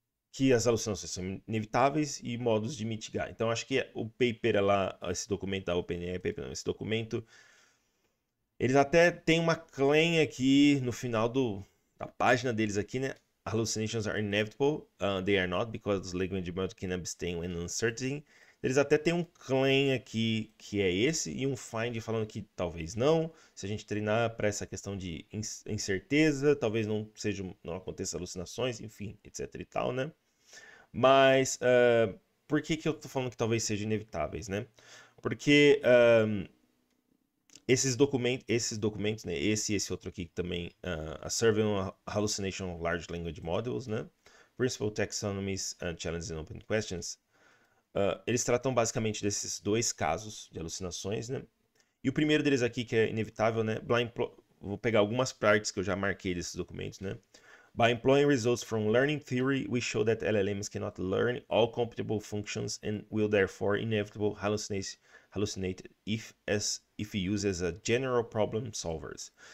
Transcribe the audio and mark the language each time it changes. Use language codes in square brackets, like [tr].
[pt] Que as alucinações são inevitáveis e modos de mitigar. Então, acho que o paper lá, esse documento da OpenAI, esse documento, eles até têm uma claim aqui no final da página deles aqui, né? [en] Hallucinations are inevitable, they are not, because the language model can abstain when uncertain. [pt] Eles até têm um claim aqui que é esse, e um find falando que talvez não. Se a gente treinar para essa questão de incerteza, talvez não aconteça alucinações, enfim, etc e tal, né? Mas por que eu tô falando que talvez sejam inevitáveis, né? Porque esses documentos, né? Esse outro aqui também, a [en] Survey on Hallucination of Large Language Models, [pt] né? [en] Principal Taxonomies, Challenges and Open Questions. [pt] Eles tratam basicamente desses dois casos de alucinações, né? E o primeiro deles aqui, que é inevitável, né? Vou pegar algumas partes que eu já marquei desses documentos, né? [en] By employing results from learning theory, we show that LLMs cannot learn all computable functions and will therefore inevitable hallucinate hallucinate if used as a general problem solvers.